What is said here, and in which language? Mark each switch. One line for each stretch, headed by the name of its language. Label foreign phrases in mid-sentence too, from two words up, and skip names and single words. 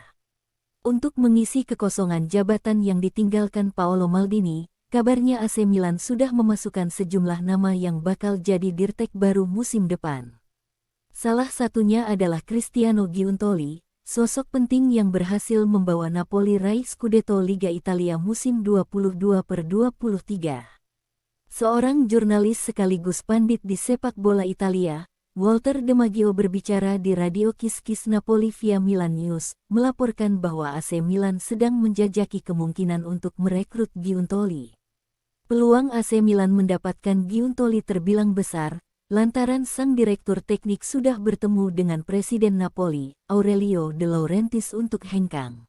Indonesian: Untuk mengisi kekosongan jabatan yang ditinggalkan Paolo Maldini, kabarnya AC Milan sudah memasukkan sejumlah nama yang bakal jadi dirtek baru musim depan. Salah satunya adalah Cristiano Giuntoli, sosok penting yang berhasil membawa Napoli raih Scudetto Liga Italia musim 22/23. Seorang jurnalis sekaligus pandit di sepak bola Italia, Walter De Maggio berbicara di Radio Kiss Kiss Napoli via Milan News, melaporkan bahwa AC Milan sedang menjajaki kemungkinan untuk merekrut Giuntoli. Peluang AC Milan mendapatkan Giuntoli terbilang besar, lantaran sang direktur teknik sudah bertemu dengan Presiden Napoli, Aurelio De Laurentiis untuk hengkang.